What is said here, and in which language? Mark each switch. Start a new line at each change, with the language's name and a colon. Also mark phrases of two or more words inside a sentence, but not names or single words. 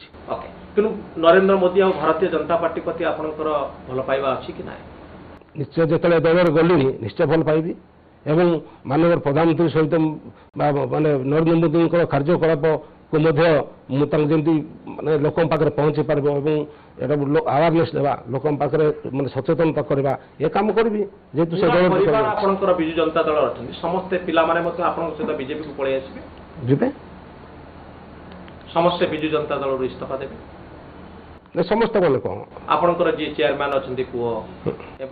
Odia: ଓକେ କିନ୍ତୁ ନରେନ୍ଦ୍ର ମୋଦି ଆଉ ଭାରତୀୟ ଜନତା ପାର୍ଟି ପ୍ରତି ଆପଣଙ୍କର ଭଲ ପାଇବା ଅଛି କି ନାହିଁ ନିଶ୍ଚୟ ଯେତେବେଳେ ଦଳରେ ଗଲିଣି ନିଶ୍ଚୟ ଭଲ ପାଇବି ଏବଂ ମାନନୀୟ ପ୍ରଧାନମନ୍ତ୍ରୀ ସହିତ ମାନେ ନରେନ୍ଦ୍ର ମୋଦିଙ୍କର କାର୍ଯ୍ୟକଳାପକୁ ମଧ୍ୟ ମୁଁ ତାଙ୍କୁ ଯେମିତି ମାନେ ଲୋକଙ୍କ ପାଖରେ ପହଞ୍ଚି ପାରିବ ଏବଂ ଏଟା ଆୱାରନେସ ଦେଓଆ লোকଙ୍କ ପାଖରେ ମାନେ ସଚେତନତା କରିବା ଏ କାମ କରିବି ଯେହେତୁ ସେ ଦଳ ଆପଣଙ୍କର ବିଜୁ ଜନତା ଦଳ ଅଛନ୍ତି ସମସ୍ତେ ପିଲାମାନେ ମଧ୍ୟ ଆପଣଙ୍କ ସହିତ ବିଜେପିକୁ ପଳେଇ ଆସିବେ ଯିବେ ସମସ୍ତେ ବିଜୁ ଜନତା ଦଳରୁ ଇସ୍ତଫା ଦେବେ ସମସ୍ତେ ମାନେ କ'ଣ ଆପଣଙ୍କର ଯିଏ ଚେୟାରମ୍ୟାନ୍ ଅଛନ୍ତି ପୁଅ ଏବଂ